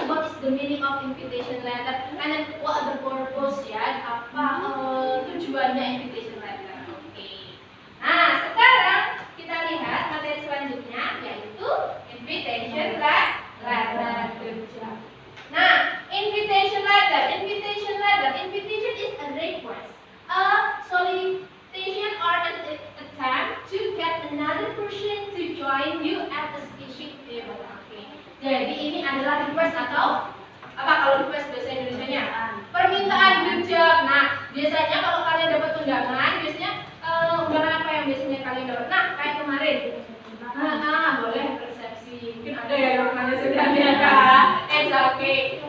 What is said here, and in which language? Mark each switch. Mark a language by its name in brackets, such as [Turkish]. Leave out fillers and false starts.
[English] What is the meaning of invitation letter? And then what the purpose ya? [Indonesian] Apa tujuannya invitation letter? Oke. Nah, sekarang kita lihat materi selanjutnya yaitu invitation letter. [English] Good job. Nah, invitation letter. Invitation is a request, a solicitation or an attempt to get another person to join you at a specific table. [Indonesian] Oke. Jadi ini adalah request atau apa kalau request bahasa Indonesianya? Permintaan kerja. Nah, biasanya kalau kalian dapat undangan, biasanya undangan apa yang biasanya kalian dapat? Nah, kayak kemarin. Boleh resepsi. Mungkin ada ya yang namanya sudah nikah. Oke.